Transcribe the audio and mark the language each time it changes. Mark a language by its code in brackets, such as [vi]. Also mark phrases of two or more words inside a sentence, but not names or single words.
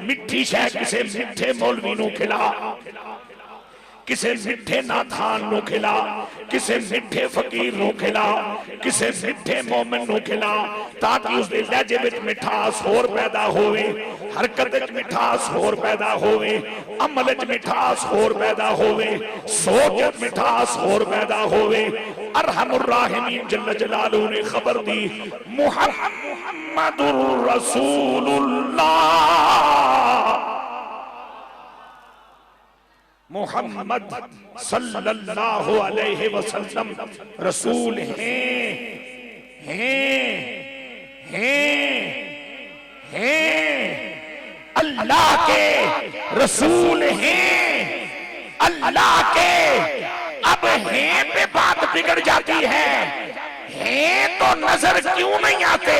[pa] مٹھی شے کسے مٹھے مولوی نوں کھلا، کسے مٹھے ناتھان نوں کھلا، کسے مٹھے فقیر نوں کھلا، کسے مٹھے مومن نوں کھلا، تاکہ اس دے لہجے وچ مٹھاس ہور پیدا ہووے، حرکت وچ مٹھاس ہور پیدا ہووے، عمل وچ مٹھاس ہور پیدا ہووے، سوچ وچ مٹھاس ہور پیدا ہووے. [ar] أرحم الراحمين جل جلاله [ur] نے خبر دی [ar] محمد رسول الله, [ur] محمد [ar] صلى الله عليه وسلم [ur] رسول ہیں، اللہ کے رسول ہیں، اللہ کے. اب ہیں پہ بات بگڑ جاتی ہے، ہیں تو نظر کیوں نہیں آتے?